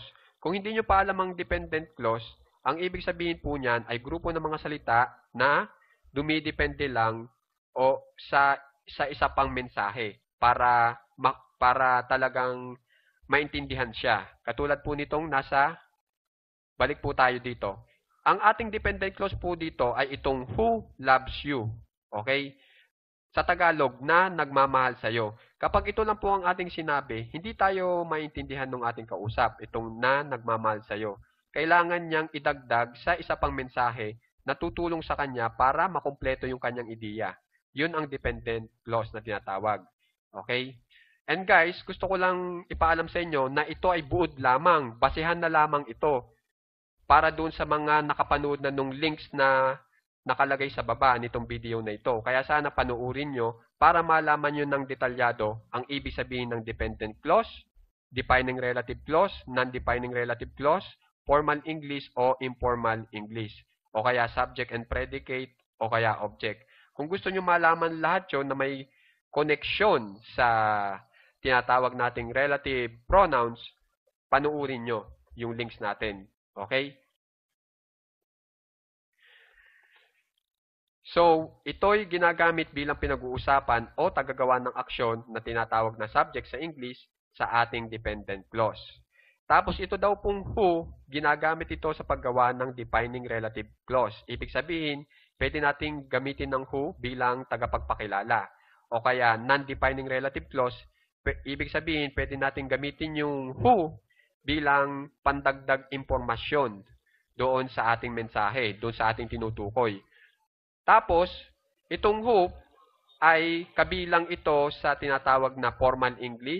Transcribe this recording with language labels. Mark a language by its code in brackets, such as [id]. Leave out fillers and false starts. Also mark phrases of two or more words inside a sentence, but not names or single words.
[tl] Kung hindi nyo pa alam ang [en] dependent clause, [tl] ang ibig sabihin po niyan ay grupo ng mga salita na dumidepende lang o sa isa pang mensahe para talagang maintindihan siya. Katulad po nitong balik po tayo dito. Ang ating [en] dependent clause [tl] po dito ay itong [en] who loves you. [tl] Okay? Sa Tagalog, na nagmamahal sa'yo. Kapag ito lang po ang ating sinabi, hindi tayo maintindihan ng ating kausap, itong na nagmamahal sa'yo. Kailangan niyang idagdag sa isa pang mensahe na tutulong sa kanya para makumpleto yung kanyang ideya. Yun ang [en] dependent clause [tl] na tinatawag. Okay? [en] And guys, [tl] gusto ko lang ipaalam sa inyo na ito ay buod lamang. Basihan na lamang ito para doon sa mga nakapanood na nung links na nakalagay sa baba nitong video na ito. Kaya sana panuorin nyo para malaman nyo ng detalyado ang ibig sabihin ng [en] dependent clause, defining relative clause, non-defining relative clause, formal English o informal English, [tl] o kaya [en] subject and predicate, [tl] o kaya [en] object. [tl] Kung gusto nyo malaman lahat yun na may connection sa tinatawag nating [en] relative pronouns, [tl] panuorin nyo yung links natin. Okay? So, ito'y ginagamit bilang pinag-uusapan o tagagawa ng aksyon na tinatawag na subject sa English sa ating [en] dependent clause. [tl] Tapos ito daw pong who, ginagamit ito sa paggawa ng [en] defining relative clause. [tl] Ibig sabihin, pwede nating gamitin ng who bilang tagapagpakilala. O kaya [en] non-defining relative clause, [tl] ibig sabihin, pwede nating gamitin yung who bilang pandagdag impormasyon doon sa ating mensahe, doon sa ating tinutukoy. Tapos, itong who ay kabilang ito sa tinatawag na [en] formal English.